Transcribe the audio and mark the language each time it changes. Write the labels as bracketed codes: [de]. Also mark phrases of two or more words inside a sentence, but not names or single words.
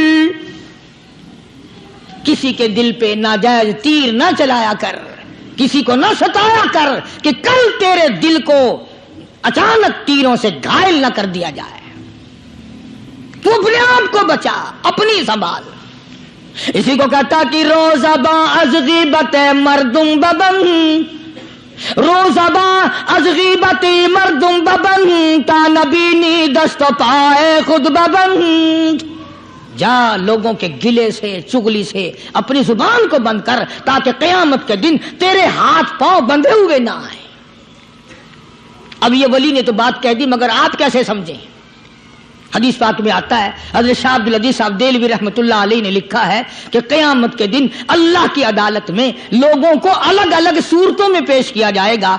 [ur] کسی کے دل پہ ناجائز تیر نہ چلایا کر، کسی کو نہ ستایا کر کہ کل تیرے دل کو اچانک تیروں سے گھائل نہ کر دیا جائے۔ تو اپنے آپ کو بچا، اپنی سنبھال۔ اسی کو کہتا کہ [fa] روزہ با از غیبت مردم ببن، روزہ با از غیبت مردم ببن، تا نبینی دست و پائے خود ببن۔ [ur] جا لوگوں کے گلے سے چغلی سے اپنی زبان کو بند کر، تاکہ قیامت کے دن تیرے ہاتھ پاؤں بندھے ہوئے نہ آئیں۔ اب یہ ولی نے تو بات کہہ دی، مگر آپ کیسے سمجھیں؟ حدیث پاک میں آتا ہے، حضرت شاہ عبد العزیز صاحب دہلوی رحمۃ اللہ علیہ نے لکھا ہے کہ قیامت کے دن اللہ کی عدالت میں لوگوں کو الگ الگ صورتوں میں پیش کیا جائے گا۔